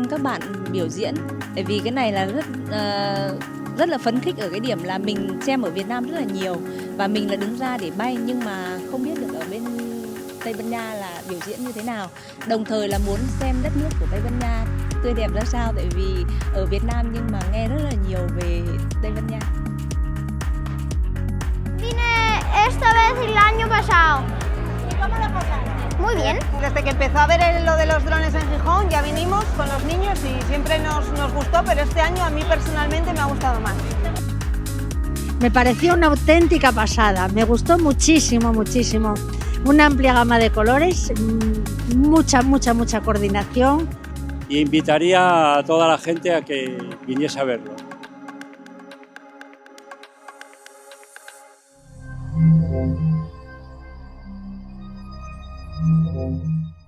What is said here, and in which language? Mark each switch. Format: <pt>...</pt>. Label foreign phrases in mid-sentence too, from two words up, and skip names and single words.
<vi>các bạn biểu diễn, bởi vì cái này là rất là phấn khích ở cái điểm là mình xem ở Việt Nam rất là nhiều và mình là đứng ra để bay nhưng mà không biết được ở bên Tây Ban Nha là biểu diễn như thế nào. Đồng thời là muốn xem đất nước của Tây Ban Nha tươi đẹp ra sao, tại vì ở Việt Nam nhưng mà nghe rất là nhiều về Tây Ban Nha.</vi> <es>Esta vez el año pasado. ¿Y cómo lo pasaste? Muy bien. Desde que empezó a ver lo de los drones en Gijón ya vinimos con los niños y siempre nos gustó, pero este año a mí personalmente me ha gustado más. Me pareció una auténtica pasada, me gustó muchísimo, muchísimo. Una amplia gama de colores, mucha coordinación. Y invitaría a toda la gente a que viniese a verlo.</es> <en>Thank you.</en>